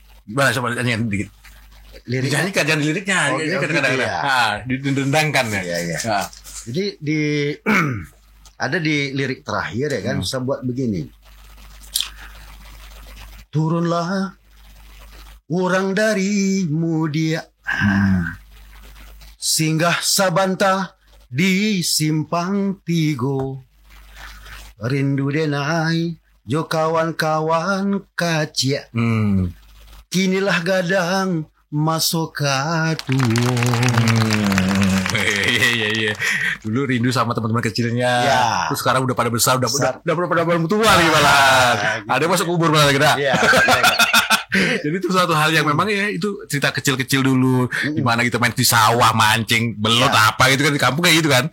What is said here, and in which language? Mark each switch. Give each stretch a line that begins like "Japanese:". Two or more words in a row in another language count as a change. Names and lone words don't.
Indonesian: Gimana coba nyanyiin dikit. Liriknya jangan liriknya, kadang-kadang didendangkan ya. Iya. Jadi ada di lirik terakhir ya kan, saya buat begini.
Minangkabau: Turunlah orang dari mudia, singgah sabanta di simpang tigo, rindu denai jo kawan-kawan kacia, kinilah gadang masuk katuo.
Indonesian: Iya. Dulu rindu sama teman-teman kecilnya. Terus sekarang udah pada besar, udah pada tua nih malah. Ada yang masuk kubur malah kira. Jadi itu suatu hal yang memang ya itu cerita kecil-kecil dulu, di mana kita main di sawah mancing, belot apa gitu kan di kampung kayak gitu kan.